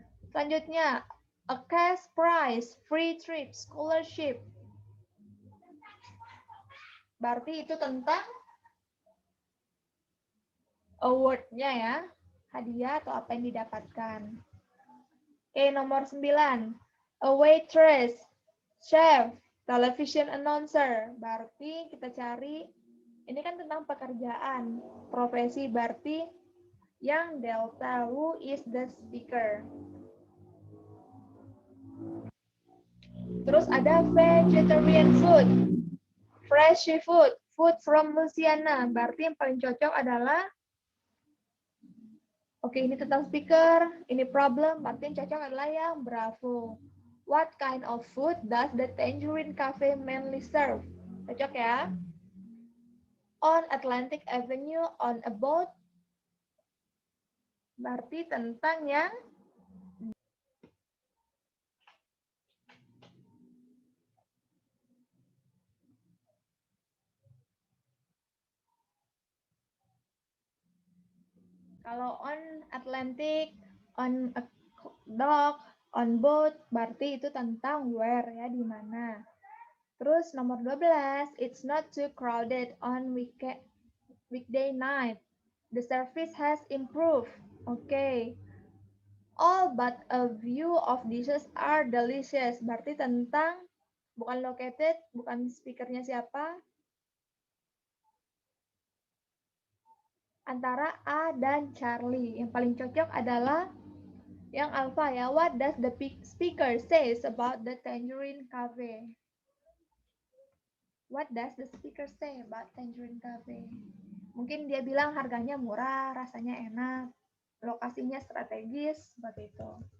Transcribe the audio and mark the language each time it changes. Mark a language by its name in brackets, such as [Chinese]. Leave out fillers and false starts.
[English] Selanjutnya, a cash prize, free trip, scholarship. [Indonesian] Berarti itu tentang award-nya ya. Hadiah atau apa yang didapatkan. Oke, nomor 9. [English] A waitress, chef, television announcer. [Indonesian] Berarti kita cari, ini kan tentang pekerjaan, profesi. Berarti yang delta, [English] who is the speaker. [Indonesian] Terus ada vegetarian food, fresh seafood, food from Louisiana. Berarti yang paling cocok adalah, oke ini tentang speaker, ini problem, berarti yang cocok adalah yang Bravo. [English] What kind of food does the Tangerine Cafe mainly serve? [Indonesian] Cocok ya. [English] On Atlantic Avenue on a boat. [Indonesian] Berarti tentang yang kalau [English] on Atlantic, on a dock, on boat, [Indonesian] berarti itu tentang where ya, di mana. Terus nomor 12, [English] it's not too crowded on weekday night. The service has improved. Okay. All but a few of dishes are delicious. [Indonesian] Berarti tentang bukan located, bukan speakernya siapa. Antara A dan Charlie. Yang paling cocok adalah yang alpha ya. [English] What does the speaker says about the Tangerine Cafe? What does the speaker say about Tangerine Cafe? [Indonesian] Mungkin dia bilang harganya murah, rasanya enak, lokasinya strategis, seperti itu.